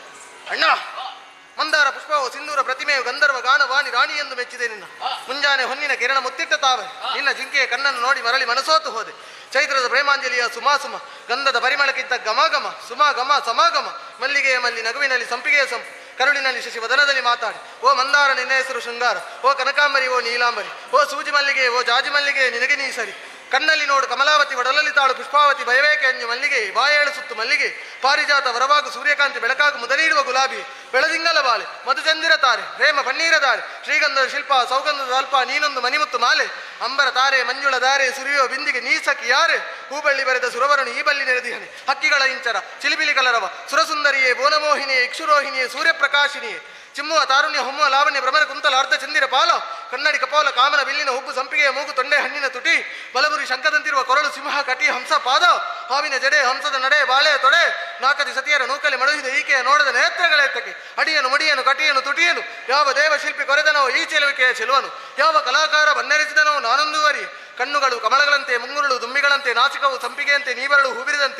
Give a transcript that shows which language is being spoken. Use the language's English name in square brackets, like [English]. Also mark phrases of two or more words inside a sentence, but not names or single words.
[Kannada] ಅಣ್ಣ, ಮಂದಾರ ಪುಷ್ಪವು ಸಿಂಧೂರ ಪ್ರತಿಮೆಯು ಗಂಧರ್ವ ಗಾನವಾಣಿ ರಾಣಿ ಎಂದು ಮೆಚ್ಚಿದೆ ನಿನ್ನ. ಮುಂಜಾನೆ ಹೊನ್ನಿನ ಕಿರಣ ಮುತ್ತಿಟ್ಟ ತಾವೆ ನಿನ್ನ ಜಿಂಕೆಯ ಕಣ್ಣನ್ನು ನೋಡಿ ಮರಳಿ ಮನಸೋತು ಹೋದೆ. ಚೈತ್ರದ ಪ್ರೇಮಾಂಜಲಿಯ ಸುಮಾಸುಮ, ಗಂಧದ ಪರಿಮಳಕ್ಕಿಂತ ಘಮ ಸುಮಾಗಮ ಸಮಾಗಮ, ಮಲ್ಲಿಗೆಯ ಮಲ್ಲಿ ನಗುವಿನಲ್ಲಿ ಸಂಪಿಗೆಯ ಸಂಪು, ಕರುಳಿನಲ್ಲಿ ಶಶಿ ವದನದಲ್ಲಿ ಮಾತಾಡಿ. ಓ ಮಂದಾರ, ನಿನ್ನ ಹೆಸರು ಶೃಂಗಾರ. ಓ ಕನಕಾಂಬರಿ, ಓ ನೀಲಾಂಬರಿ, ಓ ಸೂಜಿ ಮಲ್ಲಿಗೆ, ಓ ಜಾಜಿ ಮಲ್ಲಿಗೆ, ನಿನಗೆ ನೀ ಸರಿ. ಕಣ್ಣಲ್ಲಿ ನೋಡು ಕಮಲಾವತಿ, ಒಡಲಲ್ಲಿ ತಾಳು ಪುಷ್ಪಾವತಿ, ಭಯವೇಕೆ ಅಂಜು ಮಲ್ಲಿಗೆ, ಬಾಯೇಳು ಸುತ್ತು ಮಲ್ಲಿಗೆ, ಪಾರಿಜಾತ ವರವಾಗು ಸೂರ್ಯಕಾಂತಿ, ಬೆಳಕಾಗು ಮುದನೀಡುವ ಗುಲಾಬಿ, ಬೆಳದಿಂಗಲ ಬಾಲೆ, ಮಧುಚಂದಿರ ತಾರೆ, ಪ್ರೇಮ ಪನ್ನೀರ ತಾರೆ, ಶ್ರೀಗಂಧದ ಶಿಲ್ಪ, ಸೌಗಂಧದ ಅಲ್ಪ, ನೀನೊಂದು ಮಣಿಮುತ್ತು ಮಾಲೆ, ಅಂಬರ ತಾರೆ, ಮಂಜುಳ ದಾರೆ, ಸುರಿಯೋ ಬಿಂದಿಗೆ ನೀಸಕಿ ಯಾರೆ, ಹೂಬಳ್ಳಿ ಬರೆದ ಸುರವರನು ಈ ಬಳ್ಳಿ ನೆರೆದಿಹನೆ, ಹಕ್ಕಿಗಳ ಇಂಚರ, ಚಿಲಿಬಿಲಿ ಕಲರವ, ಸುರಸುಂದರಿಯೇ, ಬೋನಮೋಹಿನಿಯೇ, ಇಕ್ಷುರೋಹಿಣಿಯೇ, ಸೂರ್ಯಪ್ರಕಾಶಿನಿಯೇ, ಚಿಮ್ಮುವ ತಾರುಣ್ಯ, ಹೊಮ್ಮುವ ಲಾವಣ್ಯ, ಭ್ರಮರ ಕುಂತಲ ಅರ್ಧ ಚಂದಿರ ಪಾಲ, ಕನ್ನಡಿ ಕಪೋಲ, ಕಾಮನ ಬಿಲ್ಲಿನ ಹುಬ್ಬು, ಸಂಪಿಗೆಯ ಮೂಗು, ತೊಂಡೆ ಹಣ್ಣಿನ ತುಟಿ, ಬಲಬುರಿ ಶಂಕದಂತಿರುವ ಕೊರಳು, ಸಿಂಹ ಕಟಿ, ಹಂಸ ಪಾದ, ಹಾವಿನ ಜಡೆ, ಹಂಸದ ನಡೆ, ಬಾಳೆ ತೊಡೆ, ನಾಲ್ಕದಿ ಸತಿಯರ ನೂಕಲಿ ಮಡುಹಿದ ಈಕೆಯ ನೋಡದ ನೇತ್ರಗಳೆತ್ತಕ್ಕೆ, ಅಡಿಯನು ಮುಡಿಯನು ಕಟಿಯನು ತುಟಿಯನು, ಯಾವ ದೇವ ಶಿಲ್ಪಿ ಕೊರೆದನೋ ಈ ಚೆಲುವಿಕೆಯ ಚೆಲುವನು, ಯಾವ ಕಲಾಕಾರ ಬನ್ನರಿಸಿದನೋ ನಾನೊಂದು ವರಿ, ಕಣ್ಣುಗಳು ಕಮಲಗಳಂತೆ, ಮುಂಗುರುಳು ದುಂಬಿಗಳಂತೆ, ನಾಸಿಕವು ಸಂಪಿಗೆಯಂತೆ, ನೀಬರಳು ಹೂಬಿರಿದಂತೆ.